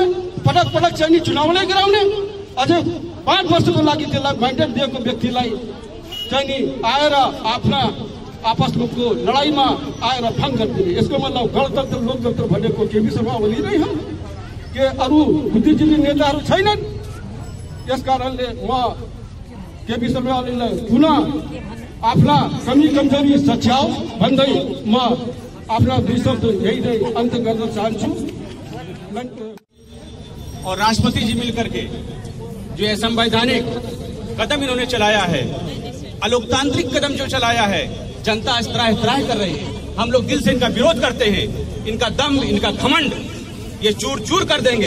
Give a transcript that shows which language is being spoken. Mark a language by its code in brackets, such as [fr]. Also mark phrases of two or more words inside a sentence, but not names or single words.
[ne] पटक पटक चाहिँ नि चुनाव नै गराउने, अझै 5 वर्षको लागि त्यसलाई म्यान्डेट दिएको व्यक्तिलाई चाहिँ नि आएर आफ्ना आपसको लडाइँमा आएर भङ्ग गरिदिने, यसको मतलब गणतन्त्र लोकतन्त्र भनेको केपी शर्मा ओली नै हो के अरू बुद्धिजीवी नेताहरू छैनन्? यस कारणले म केपी शर्मा ओलीलाई पुनः आफ्ना कमी कमजोरी सच्याओस् भन्दै म आफ्ना 2 शब्द यही नै अन्त गर्न चाहन्छु। [hi] और राष्ट्रपति जी मिलकर के जो असंवैधानिक कदम इन्होंने चलाया है, अलोकतांत्रिक कदम जो चलाया है, जनता इस तरह कर रही है। हम लोग दिल से इनका विरोध करते हैं। इनका दम, इनका घमंड ये चूर चूर कर देंगे।